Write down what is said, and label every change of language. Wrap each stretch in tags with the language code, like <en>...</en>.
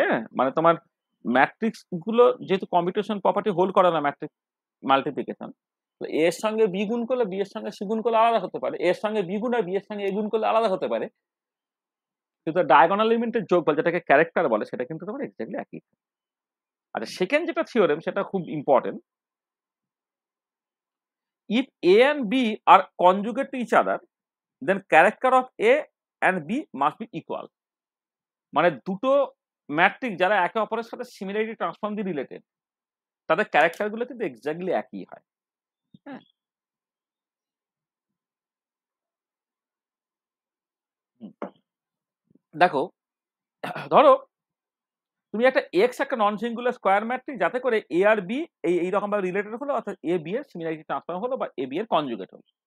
<bn>হ্যাঁ, মানে তোমার ম্যাট্রিক্স গুলো যেহেতু কম্পিউটেশন প্রপার্টি হোল্ড করে না ম্যাট্রিক্স মাল্টিপ্লিকেশন, তো এর সঙ্গে বি গুণ করলে বি এর সঙ্গে সি গুণ করলে আলাদা হতে পারে, এর সঙ্গে বি গুণ আর বি এর সঙ্গে এ গুণ করলে আলাদা হতে পারে, কিন্তু ডায়াগোনাল এলিমেন্টের যোগফল যেটাকে ক্যারেক্টার বলে সেটা কিন্তু তোমার এক্স্যাক্টলি একই। আচ্ছা, সেকেন্ড যেটা থিওরেম সেটা খুব important.</bn> <en>if a and b are conjugate to each other then character of a and b must be equal।</en> <bn>মানে দুটো ম্যাট্রিক্স যারা একে অপরের সাথে সিমিলারিটি ট্রান্সফর্ম দিয়ে রিলেটেড তাদের ক্যারেক্টার গুলো কিন্তু এক্স্যাক্টলি একই হয়। হ্যাঁ, দেখো ধরো তুমি একটা এক্স একটা নন সিঙ্গুলার স্কোয়ার ম্যাট্রিক্স যাতে করে এ আর বি এইরকম ভাবে রিলেটেড হলো, অর্থাৎ এ বি এর সিমিলারিটি ট্রান্সফর্ম হলো বা এ বি এর কনজুগেট হলো।</bn>